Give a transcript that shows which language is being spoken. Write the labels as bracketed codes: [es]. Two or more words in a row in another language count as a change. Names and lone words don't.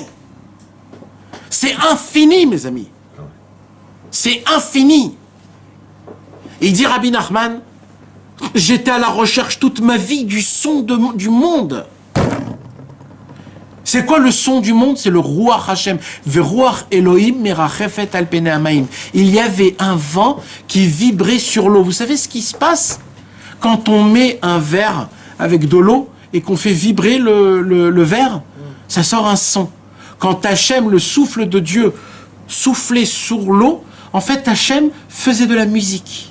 [fr] C'est infini, mes amis. C'est infini. Et il dit Rabbi Nachman, j'étais à la recherche toute ma vie du son du monde. C'est quoi le son du monde? C'est le [he] רוח השם. ורוח אלוהים מרחפת על פני המים. [fr] Il y avait un vent qui vibrait sur l'eau. Vous savez ce qui se passe quand on met un verre avec de l'eau et qu'on fait vibrer le verre? Ça sort un son. Quand Hachem, le souffle de Dieu, soufflait sur l'eau, en fait Hachem faisait de la musique.